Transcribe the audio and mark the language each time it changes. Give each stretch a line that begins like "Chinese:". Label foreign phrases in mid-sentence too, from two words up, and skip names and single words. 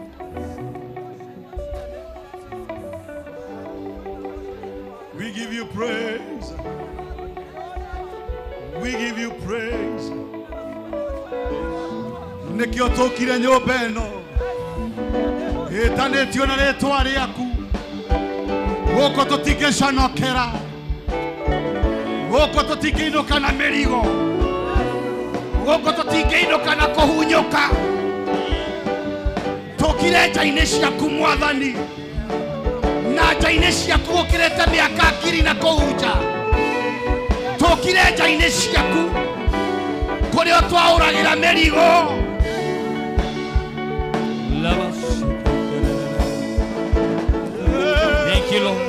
English: We give you praise. We give you praise.
Kikuyu: Nikio tokire nyumba ino itanitio na ritwa riaku. Guko tutingiconokera. Guko tutingiinuka na mirigo. Guko tutingiinuka na kuhunyuka. Tokire nja-ini ciaku Mwathani. Na nja-ini ciaku ukirete miaka ngiri na kuhunja. Tokire nja-ini ciaku kuria twauragira mirigo.
English: Thank you, Lord.